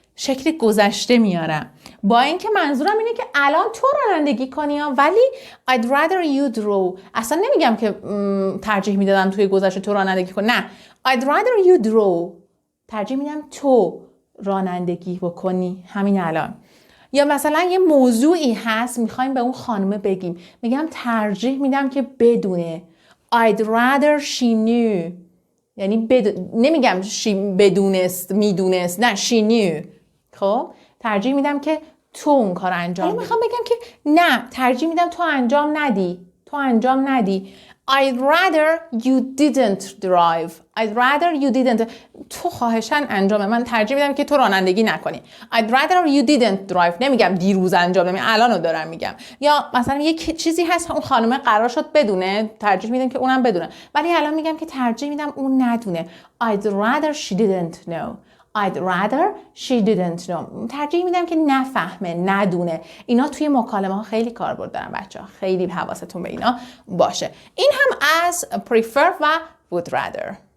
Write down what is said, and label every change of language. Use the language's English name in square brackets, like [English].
[Persian] شکل گذشته میارم با اینکه منظورم اینه که الان تو رانندگی کنی ولی [English] I'd rather you draw. [Persian] اصلا نمیگم که ترجیح میدادم توی گذشته تو رانندگی کنی. نه [English] I'd rather you draw. [Persian] ترجیح میدم تو رانندگی بکنی همین الان. یا مثلا یه موضوعی هست میخوایم به اون خانمه بگیم، میگم ترجیح میدم که بدونه. [English] I'd rather she knew. [Persian] یعنی نمیگم بدونست میدونست، نه [English] she knew. [Persian] خب ترجیح میدم که تو اون کار انجام بدی. میخوام بگم که نه ترجیح میدم تو انجام ندی. [English] I'd rather you didn't drive. I'd rather you didn't. [Persian] تو خواهشاً انجامه. من ترجیح میدم که تو رانندگی نکنی. [English] I'd rather you didn't drive. [Persian] نمیگم دیروز انجام بدم، الانو دارم میگم. یا مثلا یک چیزی هست اون خانم قرار شد بدونه، ترجیح میدم که اونم بدونه. ولی الان میگم که ترجیح میدم اون ندونه. [English] I'd rather she didn't know. I'd rather she didn't know. [Persian] ترجیح میدم که نفهمه، ندونه. اینا توی مکالمه ها خیلی کاربرد دارن بچه‌ها. خیلی حواستون به اینا باشه. این هم از prefer و would rather.